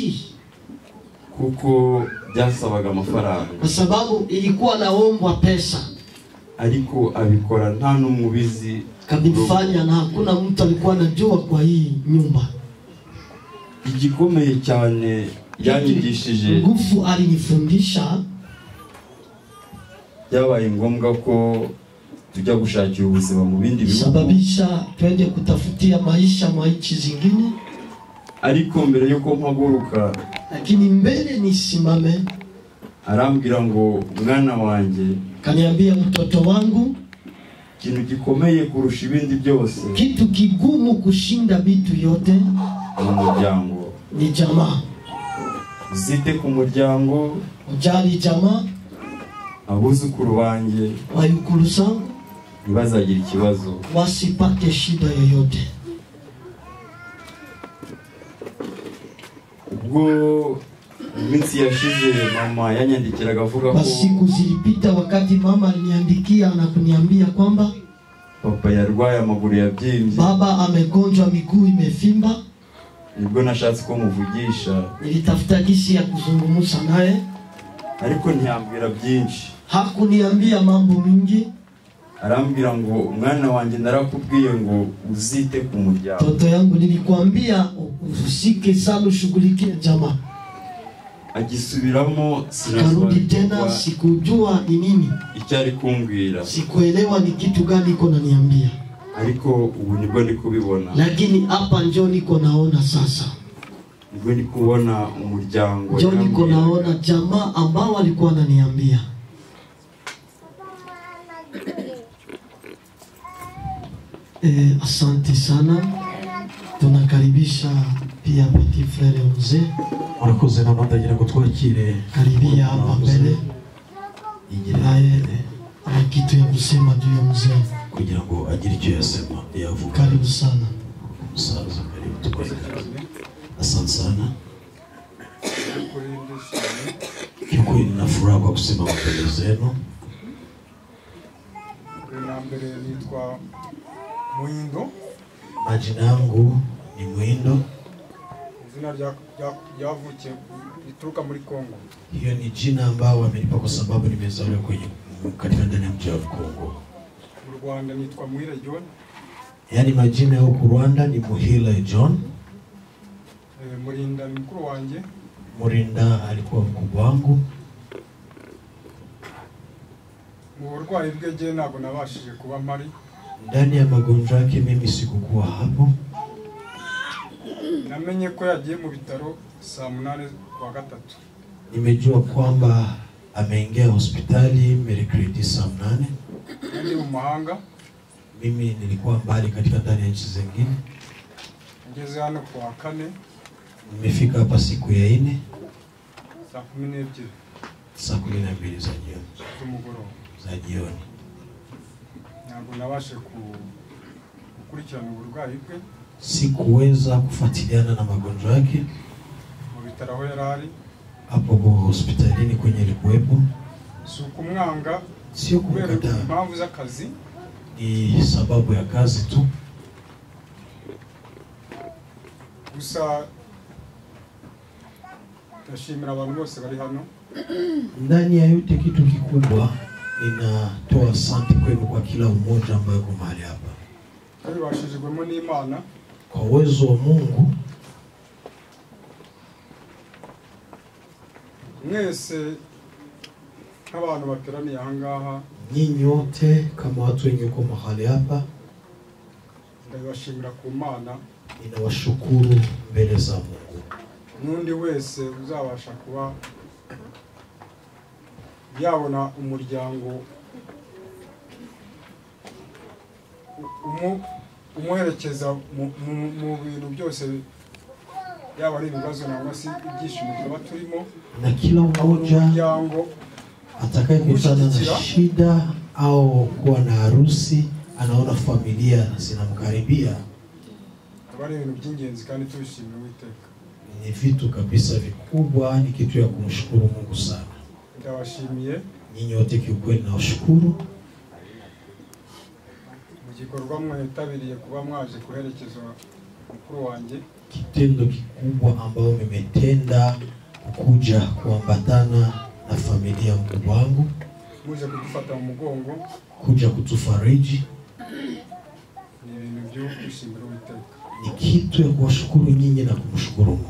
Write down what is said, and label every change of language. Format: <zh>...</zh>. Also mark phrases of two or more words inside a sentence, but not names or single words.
<rw>kuko byasabaga amafaranga,</rw> <sw>kwa sababu ilikuwa naombwa pesa.</sw> <rw>Ariko abikora nta n'umubizi,</rw> <sw>kabifanya na hakuna mtu alikuwa anajua kwa hii nyumba.</sw> <rw>Igikomeye cyane yanyigishije,</rw> <sw>nguvu alinifundisha,</sw> <rw>byabaye ngombwa ko tujya gushakira ubuzima mu bindi bihugu,</rw> <sw>sababisha twende kutafutia maisha mwa nchi zingine.</sw> <rw>Ariko mbere yuko mpaguruka,</rw> <sw>lakini mbele nisimame,</sw> <rw>arambwira ngo mwana wanjye,</rw> <sw>kaniambia mtoto wangu,</sw> <rw>ikintu gikomeye kurusha ibindi byose,</rw> <sw>kitu kigumu kushinda vitu yote,</sw> <rw>umuryango,</rw> <sw>ni jamaa.</sw> <rw>Zite ku muryango,</rw> <sw>ujali jamaa,</sw> <rw>abuzukuru banjye,</rw> <sw>wayukuru zangu,</sw> <rw>ntibazagira ikibazo,</rw> <sw>wasipate shida yoyote.</sw> <rw>Ubwo iminsi yashize mama yanyandikiraga avuga ko</rw> <sw>siku zilipita, wakati mama aliniandikia na kuniambia kwamba</sw> <rw>papa yarwaye amaguru yabyimbye.</rw> <sw>Baba amegonjwa miguu imefimba.</sw> <rw>Nibwo nashatse ko muvugisha.</rw> <sw>Nilitafuta gisi ya kuzungumza naye.</sw> <rw>Ariko ntiyambwira byinshi.</rw> <sw>Hakuniambia mambo mingi.</sw> <rw>Arambwira ngo umwana wanjye narakubwiye ngo uzite ku muryango.</rw> <sw>Toto yangu nilikwambia usike sana ushughulikie jamaa.</sw> <rw>Agisubiramo</rw> <sw>Karudi tena sikujua ni nini.</sw> <rw>Icyari kumbwira.</rw> <sw>Sikuelewa ni kitu gani iko naniambia.</sw> <rw>Ariko ubu nibwo ndi kubibona.</rw> <sw>Lakini hapa njoo niko naona sasa.</sw> <rw>Nibwo ndi kubona umuryango.</rw> <sw>Njoo niko naona jamaa ambao walikuwa wananiambia. Asante sana. Tunakaribisha pia</sw> <fr>petit frère</fr> <sw>mzee.</sw> <rw>Murakoze n'abandagira ko twakire.</rw> <sw>Karibia hapa mbele. Naye ana kitu ya kusema juu ya mzee.</sw> <rw>Kugira ngo agire icyo yasema yavuga.</rw> <sw>Karibu sana. Musaza karibu tukoze. Asante sana. Kiukweli nina furaha kwa kusema mbele zenu.</sw> <rw>Mbere nitwa Muindo.</rw> <sw>Majina yangu ni Muindo.</sw> <rw>Izina ryavukiye lituruka muri Kongo.</rw> <sw>Hiyo ni jina ambao wamenipa kwa sababu nimezaliwa katika ndani ya mji wa Kongo.</sw> <rw>Mu Rwanda nitwa Muhire John.</rw> <sw>Yaani majina ya huko Rwanda ni Muhire John.</sw> <rw>Murinda ni mkuru wanjye.</rw> <sw>Murinda alikuwa mkubwa wangu.</sw> <rw>Mu burwayi bwe je ntabwo nabashije kuba mpari.</rw> <sw>Ndani ya magonjwa yake mimi sikukuwa hapo.</sw> <rw>Namenye ko yagiye mu bitaro saa 8 kwa gatatu.</rw> <sw>Nimejua kwamba ameingia hospitali mercredi saa 8.</sw> <rw>Ndi mu mahanga.</rw> <sw>Mimi nilikuwa mbali katika ndani ya nchi zingine.</sw> <rw>Ngeze hano kwa 4.</rw> <sw>Nimefika hapa siku ya 4. Saa 12. Saa 12 za jioni.</sw> <rw>Tumugoro.</rw> <sw>Za jioni.</sw> <rw>Ntabwo nabashe gukurikirana uburwayi bwe.</rw> <sw>Sikuweza kufuatiliana na magonjwa yake.</sw> <rw>Mu bitaro aho yarari.</rw> <sw>Hapo hospitalini kwenye alikuwepo.</sw> <rw>Sukumwanga.</rw> <sw>Sio kumkataa.</sw> <rw>Impamvu z'akazi.</rw> <sw>Ni sababu ya kazi tu.</sw> <rw>Gusa tashimira abantu bose bari hano.</rw> <sw>Ndani ya yote kitu kikubwa ninatoa asante kwenu kwa kila mmoja ambaye yuko mahali hapa.</sw> <rw>Kandi bashijwemo n'Imana.</rw> <sw>Kwa uwezo wa Mungu.</sw> <rw>Mwese nk'abantu bateraniye aha ngaha.</rw> <sw>Nyinyi wote kama watu wenye uko mahali hapa.</sw> <rw>Ndabashimira ku Mana.</rw> <sw>Ninawashukuru mbele za Mungu.</sw> <rw>Nundi wese uzabasha kuba yabona umuryango umuherekeza mu bintu byose, yaba ari ibibazo nangwa si ibyishimo tuba turimo.</rw> <sw>Na kila mmoja atakayekutana na shida au kuwa na harusi anaona familia zinamkaribia.</sw> <rw>Bari ibintu by'ingenzi kandi tubishimira Uwiteka.</rw> <sw>Ni vitu kabisa vikubwa, ni kitu ya kumshukuru Mungu sana.</sw> <rw>Ndabashimiye.</rw> <sw>Nyinyi wote kiukweli nawashukuru.</sw> <rw>Mu gikorwa mwitabiriye kuba mwaje kuherekeza mukuru wanjye.</rw> <sw>Kitendo kikubwa ambao mmetenda kuja kuambatana na familia mkubwa wangu.</sw> <rw>Muje kudufata mu mugongo.</rw> <sw>Kuja kutufariji.</sw> <rw>Ni ibintu byo kwishimira Uwiteka.</rw> <sw>Ni kitu ya kuwashukuru nyinyi na kumshukuru Mungu.</sw>